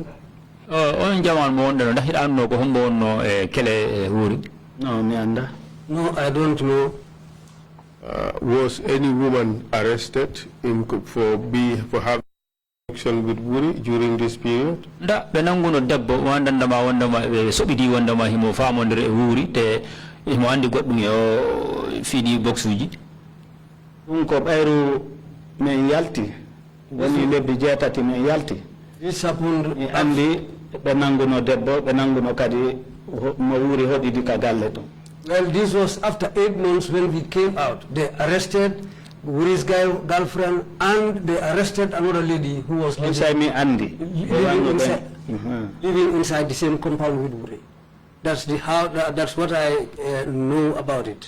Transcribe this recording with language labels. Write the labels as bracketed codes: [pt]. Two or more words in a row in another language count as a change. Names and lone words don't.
[ff] On jaman mo wonda nda hidanno ko hombo wonno e kele Wuri. No, mi anda. [en] No, I don't know. Was any woman arrested for having connection with Wuri during this period? [ff] Da benanguno debbo wanda ma sobidi wanda ma himo famondere e Wuri te himo andi goddum o fidi boxuji. Dum ko bayru men yalti woni lebbi jetati men yalti. [en] This happened [ff] andi benanguno debbo benanguno kadi mo Wuri hodidi ka galle to. [en] Well, this was after 8 months when we came out. They arrested Wuri's girlfriend, and they arrested another lady who was living inside the same compound with Wuri. That's what I know about it.